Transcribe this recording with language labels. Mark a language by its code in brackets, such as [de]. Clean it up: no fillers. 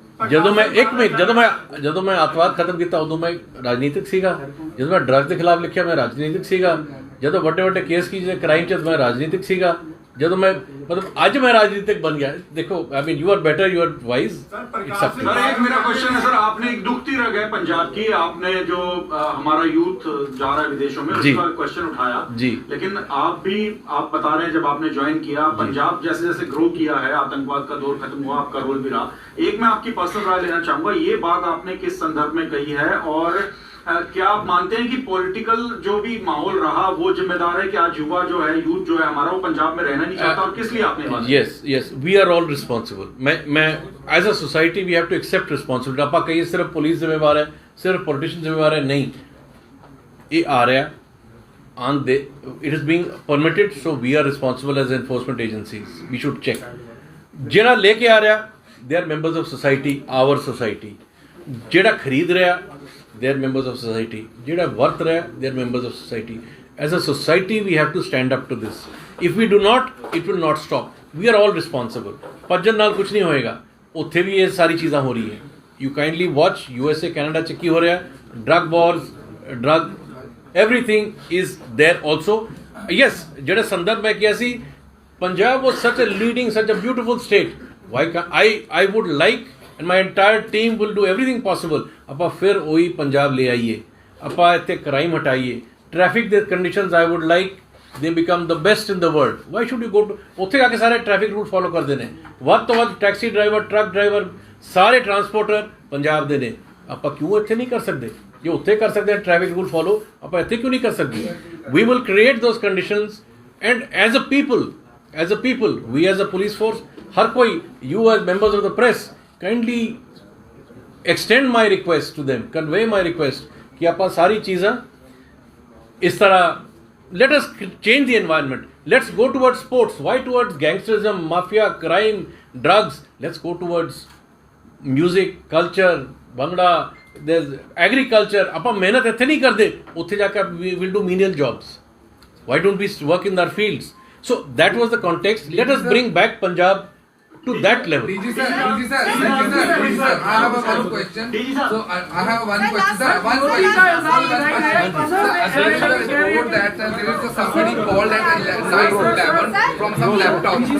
[pa] ਜਦੋਂ ਮੈਂ ਇੱਕ ਮਿੰਟ ਜਦੋਂ ਮੈਂ ਅੱਤਵਾਦ ਖਤਮ ਕੀਤਾ ਉਦੋਂ ਮੈਂ ਰਾਜਨੀਤਿਕ ਸੀਗਾ, ਜਦੋਂ ਮੈਂ ਡਰੱਗ ਦੇ ਖਿਲਾਫ ਲਿਖਿਆ ਮੈਂ ਰਾਜਨੀਤਿਕ ਸੀਗਾ, ਜਦੋਂ ਵੱਡੇ ਕੇਸ ਕੀਤੇ ਕ੍ਰਾਈਮ 'ਚ ਮੈਂ ਰਾਜਨੀਤਿਕ ਸੀਗਾ, ਜਦੋਂ [hi] मैं मतलब आज मैं राजनीतिक बन गया। [en] देखो I mean you are better, you are wise. [hi] Sir एक मेरा क्वेश्चन है सर, आपने एक दुखती रह गए पंजाब की, आपने जो हमारा यूथ जा रहा है विदेशों में उसका क्वेश्चन उठाया जी, लेकिन आप बता रहे हैं जब आपने ज्वाइन किया पंजाब जैसे जैसे ग्रो किया है, आतंकवाद का दौर खत्म हुआ, आपका रोल भी रहा। एक मैं आपकी पर्सनल राय लेना चाहूंगा, ये बात आपने किस संदर्भ में कही है और क्या आप मानते हैं कि पॉलिटिकल जो भी माहौल रहा वो जिम्मेदार है कि आज युवा जो है, यूथ जो है हमारा, वो पंजाब में रहना नहीं चाहता, और किस लिए आपने बात? [en] Yes we are all responsible. मैं as a society we have to accept responsibility. [hi] आप कहिए सिर्फ पुलिस जिम्मेवार है, सिर्फ पॉलिटिशियन जिम्मेवार है, नहीं, ये आ रहा [en] On they, it is being permitted, so we are responsible as enforcement agencies, we should check. [pa] ਜਿਹੜਾ ਲੈ ਕੇ ਆ ਰਿਹਾ [en] They are members of society, our society. [pa] ਜਿਹੜਾ ਖਰੀਦ ਰਿਹਾ [en] they are members of society, [pa] ਜਿਹੜਾ ਵਰਤ ਰਿਹਾ [en] they are members of society. As a society we have to stand up to this. If we do not, it will not stop. We are all responsible. [pa] ਭੱਜਣ ਨਾਲ ਕੁਝ ਨਹੀਂ ਹੋਏਗਾ, ਉੱਥੇ ਵੀ ਇਹ ਸਾਰੀ ਚੀਜ਼ਾਂ ਹੋ ਰਹੀ ਹੈ। [en] You kindly watch USA [pa] Canada 'ਚ ਕੀ ਹੋ ਰਿਹਾ, [en] drug wars, drug everything is there also. Yes, [pa] ਜਿਹੜਾ ਸੰਦਰਭ ਮੈਂ ਕਿਹਾ ਸੀ, [en] Punjab was such a leading, such a beautiful state. Why can't I would like and my entire team will do everything possible [pa] ਆਪਾਂ ਫਿਰ ਉਹੀ ਪੰਜਾਬ ਲੈ ਆਈਏ, ਆਪਾਂ ਇੱਥੇ ਕ੍ਰਾਈਮ ਹਟਾਈਏ, ਟ੍ਰੈਫਿਕ ਦੇ ਕੰਡੀਸ਼ਨਸ [en] I would like they become the best in the world. Why should you go to [pa] ਉੱਥੇ ਜਾ ਕੇ ਸਾਰੇ ਟ੍ਰੈਫਿਕ ਰੂਲ ਫੋਲੋ ਕਰਦੇ ਨੇ, ਵੱਧ ਤੋਂ ਵੱਧ ਟੈਕਸੀ ਡਰਾਈਵਰ, ਟਰੱਕ ਡਰਾਈਵਰ, ਸਾਰੇ ਟਰਾਂਸਪੋਰਟਰ ਪੰਜਾਬ ਦੇ ਨੇ, ਆਪਾਂ ਕਿਉਂ ਇੱਥੇ ਨਹੀਂ ਕਰ ਸਕਦੇ? ਜੇ ਉੱਥੇ ਕਰ ਸਕਦੇ ਆ ਟ੍ਰੈਫਿਕ ਰੂਲ ਫੋਲੋ, ਆਪਾਂ ਇੱਥੇ ਕਿਉਂ ਨਹੀਂ ਕਰ ਸਕਦੇ? [en] we will create those conditions and as a people we as a police force, ਹਰ ਕੋਈ, you as members of the press kindly extend my request to them, convey my request [pa] कि ਆਪਾਂ ਸਾਰੀ ਚੀਜ਼ਾਂ ਇਸ ਤਰ੍ਹਾਂ, [en] let us change the environment, let's go towards sports, why towards gangsterism, mafia, crime, drugs? Let's go towards music, culture, bhangra, there's agriculture. [pa] ਆਪਾਂ ਮਿਹਨਤ ਇੱਥੇ ਨਹੀਂ ਕਰਦੇ, ਉੱਥੇ ਜਾ ਕੇ [en] we will do menial jobs. Why don't we work in our fields? So that was the context. Let us bring back Punjab to that level. DG sir, I have one question. So I have one question, sir. One question. Sir, there is a report that there is somebody called at 9:11 from some laptop.